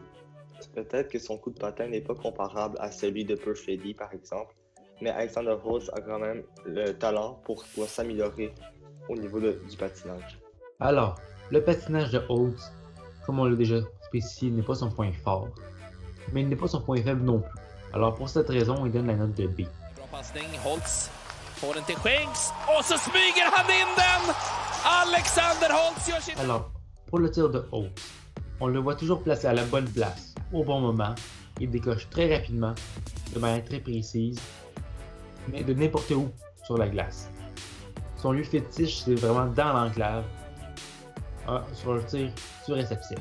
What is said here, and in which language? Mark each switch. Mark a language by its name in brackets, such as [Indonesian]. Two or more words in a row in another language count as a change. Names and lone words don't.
[French] Peut-être que son coup de patin n'est pas comparable à celui de Perfetti par exemple, mais Alexander Holtz a quand même le talent pour pouvoir s'améliorer au niveau du patinage. Alors, le patinage de Holtz, comme on l'a déjà spécifié, n'est pas son point fort, mais il n'est pas son point faible non plus. Alors pour cette raison, il donne la note de B. [Swedish] Bra passning, Holtz får den till skänks och så smyger han in den! Alexander Holtz gör sin... [French] Alors, pour le tir de Holtz, on le voit toujours placé à la bonne place, au bon moment. Il décoche très rapidement, de manière très précise, mais de n'importe où sur la glace. Son lieu fétiche, c'est vraiment dans l'enclave, sur le tir sur réception.